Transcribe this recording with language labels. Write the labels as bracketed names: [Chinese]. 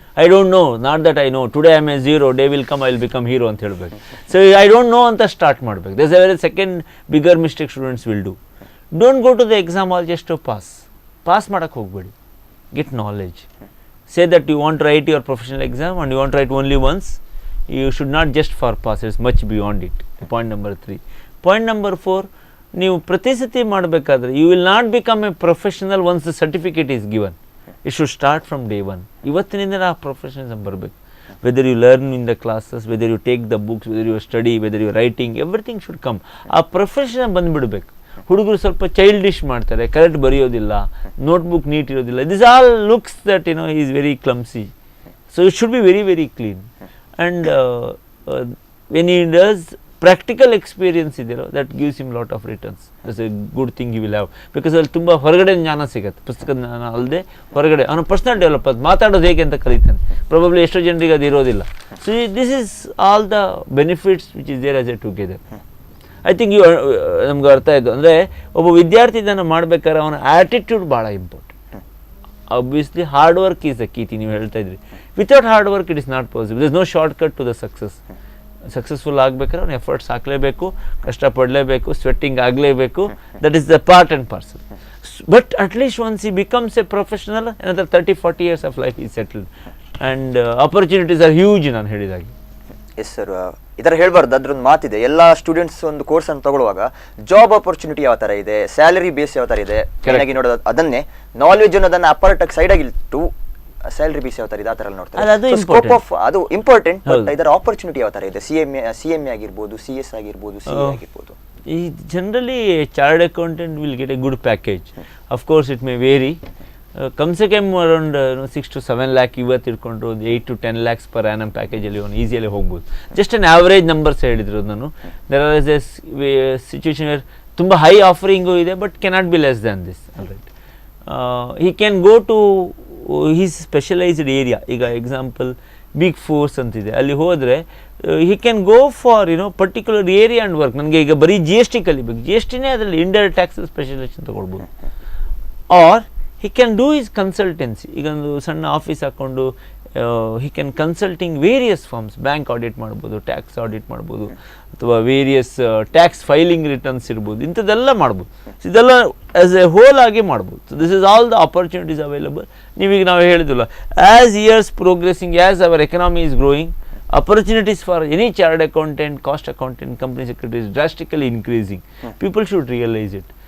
[English] I don't know, not that I know, today I am a zero, day will come I will become hero [Kannada] ಅಂತ ಹೇಳಬೇಕು. [English] so I don't know [Kannada] ಅಂತ start ಮಾಡಬೇಕು. [English] That's a very second bigger mistake students will do. Don't go to the exam all just to [Kannada] pass ಮಾಡೋಕ್ಕೆ ಹೋಗ್ಬೇಡಿ. [English] Get knowledge. Say that you want write your professional exam and you want write only once. You should not just for pass, it's much beyond it. Point number 3. Point number 4, [Kannada] ನೀವು ಪ್ರತಿ ಸತಿ ಮಾಡಬೇಕಾದ್ರೆ [English] you will not become a professional once the certificate is given. It should start from day 1. [Kannada] ಇವತ್ತಿನಿಂದ ಆ professionalism ಬರಬೇಕು. [English] Whether you learn in the classes, whether you take the books, whether you study, whether you writing, everything should come. [Kannada] ಆ profession ಬಂದುಬಿಡಬೇಕು. ಹುಡುಗರು ಸ್ವಲ್ಪ childish ಮಾಡ್ತಾರೆ, correct ಬರೆಯೋದಿಲ್ಲ, notebook neat ಇರೋದಿಲ್ಲ. [English] This all looks that he is very clumsy. So it should be very very clean. And when he does practical experience ಇದೆಯೋ that gives him lot of returns. That's a good thing he will have, because [Kannada] ಅಲ್ಲಿ ತುಂಬ ಹೊರಗಡೆ ಜ್ಞಾನ ಸಿಗುತ್ತೆ. ಪುಸ್ತಕದ ಜ್ಞಾನ ಅಲ್ಲದೆ ಹೊರಗಡೆ ಅವನ ಪರ್ಸನಲ್ ಡೆವಲಪ್, ಮಾತಾಡೋದು ಹೇಗೆ ಅಂತ ಕಲಿತಾನೆ. [English] probably [Kannada] ಎಷ್ಟೋ ಜನರಿಗೆ ಅದು ಇರೋದಿಲ್ಲ. [English] So this is all the benefits which is there as a together. I think [Kannada] ನಮ್ಗೆ ಅರ್ಥ ಆಯಿತು. ಅಂದರೆ ಒಬ್ಬ ವಿದ್ಯಾರ್ಥಿ ಇದನ್ನು ಮಾಡಬೇಕಾದ್ರೆ ಅವನ ಆ್ಯಟಿಟ್ಯೂಡ್ ಭಾಳ important. [English] Obviously hard work is the key thing. [Kannada] ನೀವು ಹೇಳ್ತಾ ಇದ್ರಿ, [English] Without hard work it is not possible. There is no short cut to the success. [Kannada] Successful ಆಗಬೇಕಾದ್ರೆ ಅವ್ನು ಎಫರ್ಟ್ಸ್ ಹಾಕಲೇಬೇಕು, ಕಷ್ಟಪಡಲೇಬೇಕು, ಸ್ವೆಟ್ಟಿಂಗ್ ಆಗಲೇಬೇಕು. [English] That is the part and parcel. But at least once he becomes a professional, another 30-40 years of life is settled and opportunities are huge. [Kannada] ನಾನು ಹೇಳಿದಾಗೆ. Yes sir, ಈ ಥರ ಹೇಳ್ಬಾರ್ದು. ಅದ್ರೊಂದು ಮಾತಿದೆ, ಎಲ್ಲ ಸ್ಟೂಡೆಂಟ್ಸ್ ಒಂದು ಕೋರ್ಸ್ ಅನ್ನು ತಗೊಳ್ಳುವಾಗ ಜಾಬ್ ಆಪರ್ಚುನಿಟಿ ಯಾವ ಥರ ಇದೆ, ಸ್ಯಾಲರಿ ಬೇಸ್ ಯಾವ ಥರ ಇದೆ ಚೆನ್ನಾಗಿ ನೋಡೋದು. ಅದನ್ನೇ ನಾಲೆಜ್ ಅನ್ನೋದನ್ನ ಅಪಾರ್ಟ್ ಸೈಡ್ ಆಗಿಟ್ಟು ಸ್ಯಾಲರಿ ಬೇಸ್ ಯಾವ ಥರ ಇದೆ ಆ ಥರ ನೋಡ್ತಾರೆ. ಸ್ಕೋಪ್ ಆಫ್ ಅದು ಇಂಪಾರ್ಟೆಂಟ್. ಬಟ್ ಇದರ ಆಪರ್ಚುನಿಟಿ ಯಾವ ಥರ ಇದೆ, CMA ಆಗಿರ್ಬೋದು, CS ಆಗಿರ್ಬೋದು, CA ಆಗಿರ್ಬೋದು. [English] ಈ generally chartered accountant will get a good package. Of course it may vary. [Kannada] Come ಸೆ ಕಮ್ ಅರೌಂಡ್ 6 to 7 lakh ಇವತ್ತು ಇಟ್ಕೊಂಡ್ರು 8 to 10 lakhs ಪರ್ ಆ್ಯನಮ್ ಪ್ಯಾಕೇಜಲ್ಲಿ ಅವನು ಈಸಿಯಲ್ಲಿ ಹೋಗ್ಬೋದು. [English] just an average numbers [Kannada] ಹೇಳಿದ್ರು ನಾನು. [English] There are a situation where ತುಂಬ high offering ಇದೆ, but cannot be less than this. Right, he can go to his specialized area. ಈಗ example big fours ಅಂತಿದೆ, ಅಲ್ಲಿ ಹೋದರೆ he can go for particular area and work. [Kannada] ನನಗೆ ಈಗ ಬರೀ GST ಕಲಿಬೇಕು, GSTನೇ ಅದರಲ್ಲಿ indirect taxes specialisation ತೊಗೊಳ್ಬೋದು. [English] Or he can do his consultancy. [Kannada] ಈಗ ಒಂದು ಸಣ್ಣ ಆಫೀಸ್ ಹಾಕ್ಕೊಂಡು [English] he can consulting various firms, [Kannada] bank audit ಮಾಡ್ಬೋದು, ಟ್ಯಾಕ್ಸ್ ಆಡಿಟ್ ಮಾಡ್ಬೋದು, ಅಥವಾ ವೇರಿಯಸ್ ಟ್ಯಾಕ್ಸ್ ಫೈಲಿಂಗ್ ರಿಟರ್ನ್ಸ್ ಇರ್ಬೋದು, ಇಂಥದ್ದೆಲ್ಲ ಮಾಡ್ಬೋದು. ಇದೆಲ್ಲ ಆಸ್ ಎ ಹೋಲ್ ಆಗಿ ಮಾಡ್ಬೋದು. [English] So this is all the opportunities available. [Kannada] ನೀವೀಗ ನಾವು ಹೇಳಿದಿಲ್ಲ, [English] As years progressing, as our economy is growing, opportunities for any chartered accountant, cost accountant, company secretary is drastically increasing. People should realize it.